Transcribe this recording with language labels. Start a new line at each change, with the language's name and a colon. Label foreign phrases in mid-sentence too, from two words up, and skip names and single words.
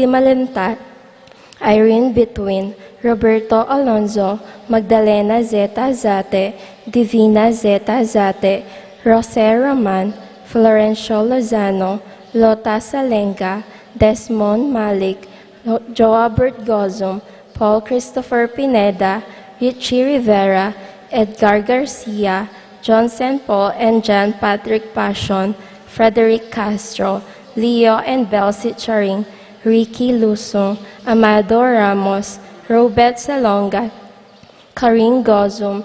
English: Malanta, Irene Betwin, Roberto Alonzo, Magdalena Zeta Zate, Divina Zeta Zate, Jose Roman, Florencio Lozano, Lota Salenga, Desmond Malik, Joabert Gozum, Paul Christopher Pineda, Richie Rivera, Edgar Garcia, John St. Paul and John Patrick Passion, Frederick Castro, Leo and Belsi Charing, Ricky Lusong, Amado Ramos, Robert Salonga, Karin Gozum,